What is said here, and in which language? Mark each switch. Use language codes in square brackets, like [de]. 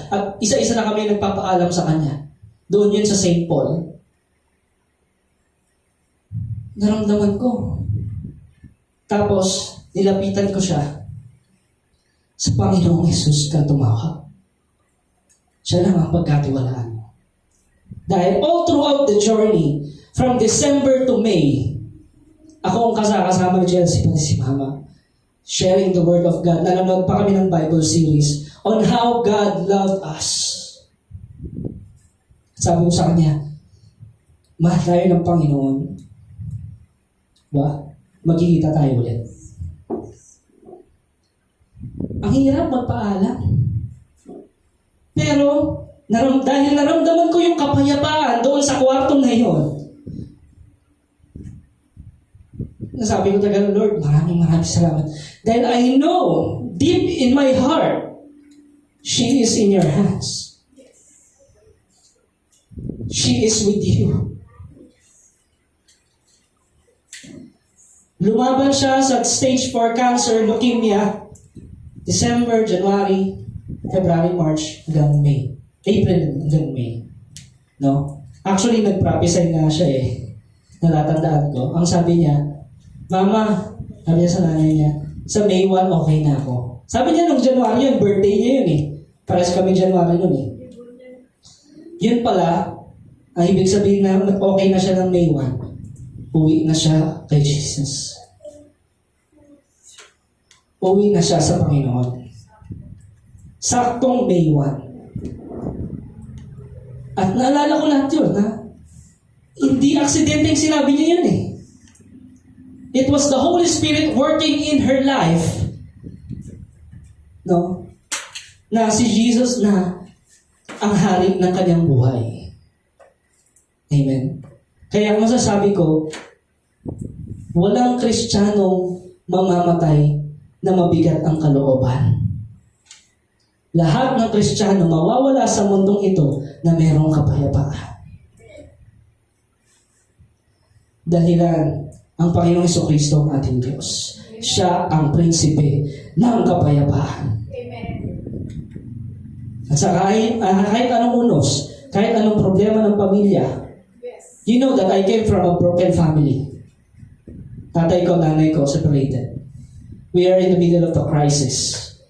[tl] At isa-isa na kami nagpapaalam sa kanya. Doon yun sa St. Paul. Naramdaman ko. Tapos, nilapitan ko siya. Sa Panginoong Jesus ka tumawag. Siya lang ang pagkatiwalaan mo. Dahil [en] all throughout the journey, from December to May, [tl] ako ang kasama ni Chelsea pati si Mama, [en] sharing the Word of God. [tl] Nanonood pa kami ng [en] Bible series on how God loved us. [tl] Sabi ko sa kanya, mahal tayo ng Panginoon. Magkikita tayo ulit. Ang hirap magpaalam. Pero, dahil naramdaman ko yung kapayapaan doon sa kwartong na yun, nasabi ko talaga, Lord, maraming salamat. [en] Dahil I know, deep in my heart, she is in your hands. She is with you. [tl] Lumaban siya sa stage 4 cancer, leukemia, December, January, February, March, hanggang May. April hanggang May. No? Actually, nag-prophesy nga siya eh. Natatandaan ko. Ang sabi niya, Mama, sabi niya sa nanay niya, sa May 1, okay na ako. Sabi niya nung January yun, birthday niya yun eh. Pares kami January nun eh. Yun pala, ang ibig sabihin na okay na siya ng May 1. Uwi na siya kay Jesus. Uwi na siya sa Panginoon. Saktong May 1. At naalala ko lahat yun, ha? Hindi aksidente yung sinabi niya yun eh. [en] It was the Holy Spirit working in her life. No? [tl] Na si Jesus na ang hari ng kanyang buhay. Amen. Kaya masasabi ko, walang Kristiyanong mamamatay na mabigat ang kalooban. Lahat ng Kristiyano mawawala sa mundong ito na mayroong kapayapaan. Dahilan, ang Panginoong Jesucristo ang ating Diyos. Siya ang prinsipe ng kapayapaan. Amen. At sa kahit anong unos, kahit anong problema ng pamilya, [en] Yes. you know that I came from a broken family. [tl] Tatay ko, nanay ko, [en] separated. We are in the middle of the crisis.